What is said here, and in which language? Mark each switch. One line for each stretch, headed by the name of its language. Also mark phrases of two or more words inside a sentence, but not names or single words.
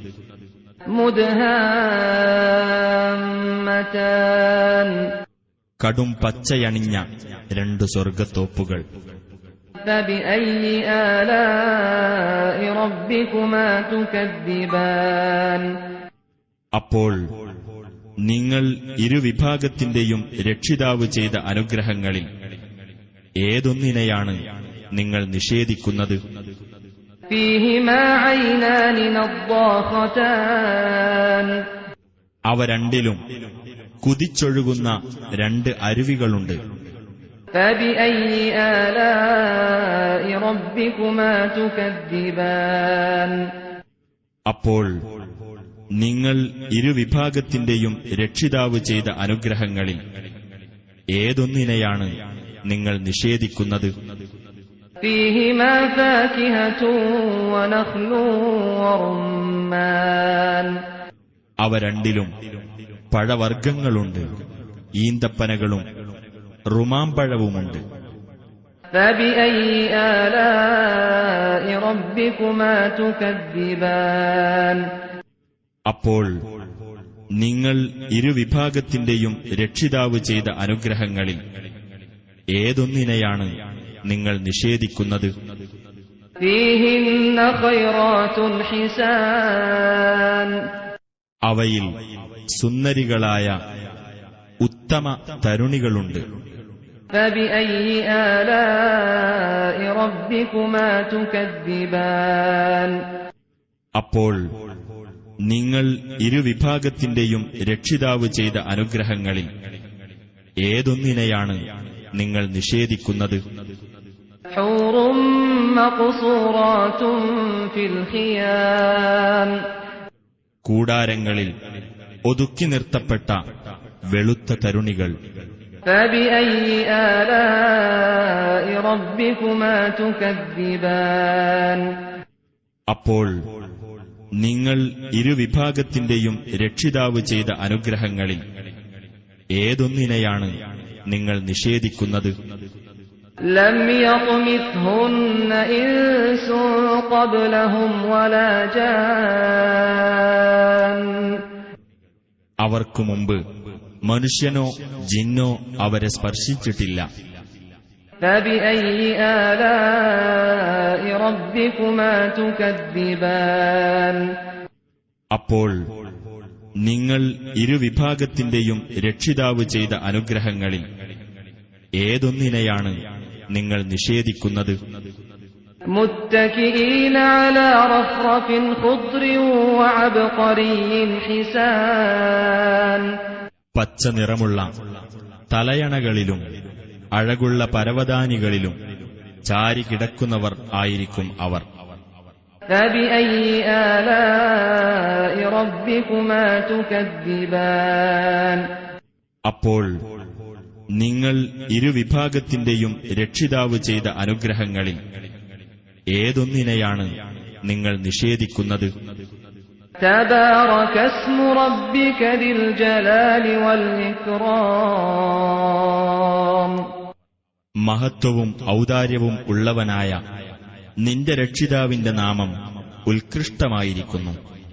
Arabic: مدهامتان
Malayalam: കടും പച്ചയണിഞ്ഞ 2 സ്വർഗ്ഗത്തോപ്പുകൾ.
Arabic: فبأي آلاء ربكما تكذبان
Malayalam: അപ്പോൾ നിങ്ങൾ ഇരുവിഭാഗത്തിന്റെയും രക്ഷിതാവ് ചെയ്ത അനുഗ്രഹങ്ങളിൽ ഏതൊന്നിനെയാണ് നിങ്ങൾ നിഷേധിക്കുന്നത്?
Arabic: فيهما عينان نضاختان
Malayalam: അവ രണ്ടിലും കുതിച്ചൊഴുകുന്ന 2 അരുവികളുണ്ട്.
Arabic: فبأي آلاء ربكما تكذبان
Malayalam: അപ്പോൾ നിങ്ങൾ ഇരുവിഭാഗത്തിന്റെയും രക്ഷിതാവ് ചെയ്ത അനുഗ്രഹങ്ങളിൽ ഏതൊന്നിനെയാണ് നിങ്ങൾ നിഷേധിക്കുന്നത്?
Arabic: فيهما فاكهة ونخل ورمان
Malayalam: അവ രണ്ടിലും പഴവർഗ്ഗങ്ങളുണ്ട്, ഈന്തപ്പനകളും റുമാമ്പഴവുമുണ്ട്.
Arabic: فبأي آلاء ربكما تكذبان
Malayalam: അപ്പോൾ നിങ്ങൾ ഇരുവിഭാഗത്തിന്റെയും രക്ഷിതാവ് ചെയ്ത അനുഗ്രഹങ്ങളിൽ ഏതൊന്നിനെയാണ് നിങ്ങൾ നിഷേധിക്കുന്നത്?
Arabic: فيهن خيرات حسان
Malayalam: അവയിൽ സുന്ദരികളായ ഉത്തമ തരുണികളുണ്ട്.
Arabic: فبأي آلاء ربكما تكذبان
Malayalam: അപ്പോൾ നിങ്ങൾ ഇരുവിഭാഗത്തിന്റെയും രക്ഷിതാവ് ചെയ്ത അനുഗ്രഹങ്ങളിൽ ഏതൊന്നിനെയാണ് നിങ്ങൾ നിഷേധിക്കുന്നത്?
Arabic: حور مقصورات في الخيام
Malayalam: കൂടാരങ്ങളിൽ ഒതുക്കി നിർത്തപ്പെട്ട വെളുത്ത തരുണികൾ.
Arabic: فبأي آلاء ربكما تكذبان
Malayalam: അപ്പോൾ നിങ്ങൾ ഇരുവിഭാഗത്തിന്റെയും രക്ഷിതാവ് ചെയ്ത അനുഗ്രഹങ്ങളിൽ ഏതൊന്നിനെയാണ് നിങ്ങൾ നിഷേധിക്കുന്നത്?
Arabic: لم يطمثهن إنس قبلهم ولا جان
Malayalam: അവർക്കു മുമ്പ് മനുഷ്യനോ ജിന്നോ അവരെ സ്പർശിച്ചിട്ടില്ല.
Arabic: فبأي آلاء ربكما تكذبان
Malayalam: അപ്പോൾ നിങ്ങൾ ഇരുവിഭാഗത്തിന്റെയും രക്ഷിതാവ് ചെയ്ത അനുഗ്രഹങ്ങളിൽ ഏതൊന്നിനെയാണ് നിങ്ങൾ നിഷേധിക്കുന്നത്?
Arabic: متكئين على رفرف خضر وعبقري حسان
Malayalam: പച്ച നിറമുള്ള തലയണകളിലും അഴകുള്ള പരവതാനികളിലും ചാരി കിടക്കുന്നവർ ആയിരിക്കും അവർ.
Arabic: فبأي آلاء ربكما تكذبان
Malayalam: അപ്പോൾ നിങ്ങൾ ഇരുവിഭാഗത്തിന്റെയും രക്ഷിതാവ് ചെയ്ത അനുഗ്രഹങ്ങളിൽ ഏതൊന്നിനെയാണ് നിങ്ങൾ നിഷേധിക്കുന്നത്?
Arabic: تبارك اسم ربك ذي الجلال والإكرام
Malayalam: മഹത്വവും ഔദാര്യവും ഉള്ളവനായ നിന്റെ രക്ഷിതാവിന്റെ നാമം ഉത്കൃഷ്ടമായിരിക്കുന്നു.